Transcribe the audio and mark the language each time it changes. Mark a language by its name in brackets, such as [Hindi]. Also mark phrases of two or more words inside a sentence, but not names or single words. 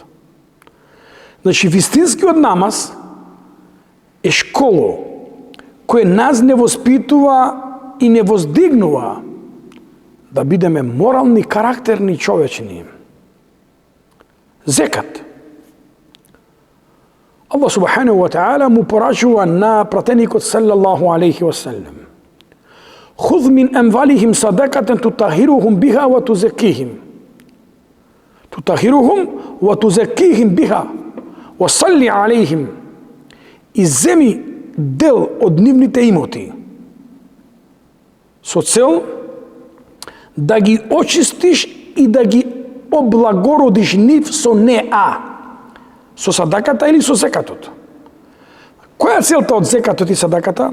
[Macedonian] Значи, вистинскиот намаз е школо кој нас не воспитува и не воздигнува да бидеме морални, карактерни, човечни. Зекат. [Arabic] الله سبحانه وتعالى [Macedonian] му порачува на пратеникот [Arabic] صلى الله عليه وسلم. خذ من أموالهم صدقة تطهرهم بها وتزكيهم. تطهرهم وتزكيهم بها وصل عليهم. [Macedonian] И земи дел од нивните имоти со цел да ги очистиш и да ги облагородиш нив со неа. Со садаката или со зекатот. Која е целта од зекатот и садаката?